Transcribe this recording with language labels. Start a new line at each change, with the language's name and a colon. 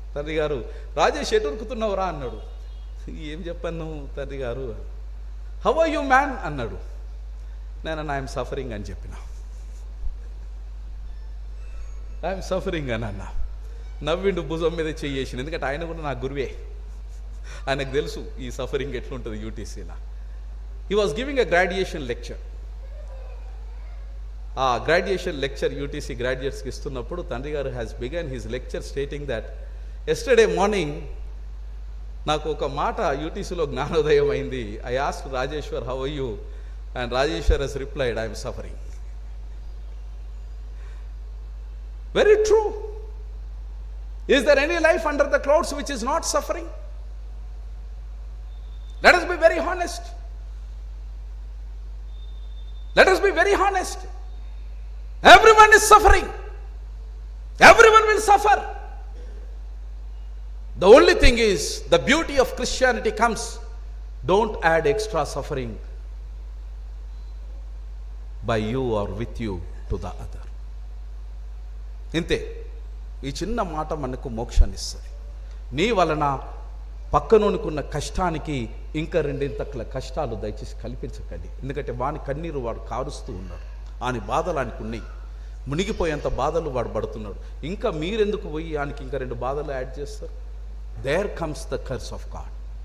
Telugu: తండ్రి గారు, రాజేష్ ఎటు ఉరుకుతున్నావురా అన్నాడు. ఏం చెప్పాను తండ్రి గారు,
English: how are you man
Telugu: అన్నాడు. నేను
English: I'm suffering
Telugu: అని చెప్పిన.
English: I'm suffering
Telugu: అని అన్నా. నవ్విండు, భుజం మీద చెయ్యేసిన. ఎందుకంటే ఆయన కూడా నా గురువే, ఆయనకు తెలుసు ఈ సఫరింగ్ ఎట్లుంటుంది యూటీసీలో.
English: He was giving a graduation lecture.
Telugu: ఆ గ్రాడ్యుయేషన్ లెక్చర్ యూటీసీ గ్రాడ్యుయేట్స్కి ఇస్తున్నప్పుడు తండ్రి గారు
English: has begun his lecture stating that yesterday morning
Telugu: నాకు ఒక మాట యూటీసీలో జ్ఞానోదయం అయింది.
English: I asked Rajeshwar how are you, and Rajeshwar he's replied I'm suffering. Very true. Is there any life under the clouds which is not suffering? Let us be very honest. Let us be very honest. Everyone is suffering. Everyone will suffer. The only thing is, the beauty of Christianity comes, don't add extra suffering by you or with you to the other.
Telugu: ఇంతే. ఈ చిన్న మాట మనకు మోక్షాన్ని ఇస్తుంది. నీ వలన పక్కనోనుకున్న కష్టానికి ఇంకా 2 కష్టాలు దయచేసి కల్పించకండి. ఎందుకంటే వాని కన్నీరు వాడు కారుస్తూ ఉన్నాడు, ఆని బాధలు ఆయనకు ఉన్నాయి, మునిగిపోయేంత బాధలు వాడు పడుతున్నాడు. ఇంకా మీరెందుకు పోయి ఆయనకి ఇంకా 2 బాధలు యాడ్ చేస్తారు?
English: There comes the curse of God.